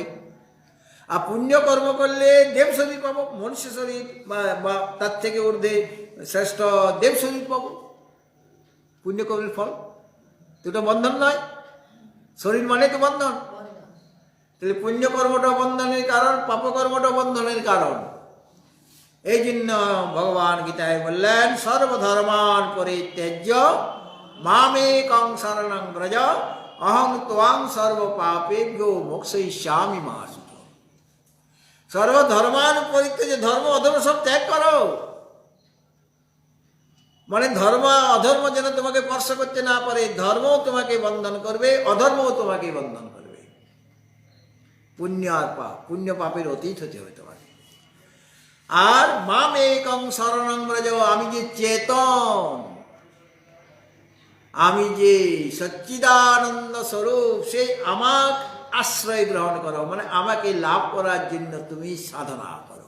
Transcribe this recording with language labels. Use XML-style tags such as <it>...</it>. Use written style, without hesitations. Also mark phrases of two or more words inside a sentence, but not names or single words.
<bn>আর পুণ্যকর্ম করলে দেব শরীর পাবো, মনুষ্য শরীর বা তার থেকে ঊর্ধ্বে শ্রেষ্ঠ দেব শরীর পাবো। পুণ্যকর্মের ফল দুটো বন্ধন নয়, শরীর মানে তো বন্ধন। তাহলে পুণ্যকর্মটা বন্ধনের কারণ, পাপকর্মটা বন্ধনের কারণ। এই জন্য ভগবান গীতায় বললেন,</bn> <sa>সর্বধর্মান পরিত্যাজ্য মামেকং শরণং ব্রজ অহং ত্বাং সর্ব পাপেভ্যো মোক্ষয়িষ্যামি মা শুচি। সর্বধর্মান পরিত্যাজ্য,</sa> <bn>ধর্ম অধর্ম সব ত্যাগ করো, মানে ধর্ম অধর্ম যেন তোমাকে স্পর্শ করতে না পারে। ধর্মও তোমাকে বন্ধন করবে, অধর্মও তোমাকে বন্ধন করবে। পুণ্য আর পাপ, পুণ্য পাপের অতীত হতে হবে তোমাকে। আর</bn> <sa>মাম একং শরণং ব্রজ,</sa> <bn>আমি যে চেতন, আমি যে সচ্চিদানন্দ স্বরূপ, সেই আমাকে আশ্রয় গ্রহণ করো, মানে আমাকে লাভ করার জন্য তুমি সাধনা করো।</bn>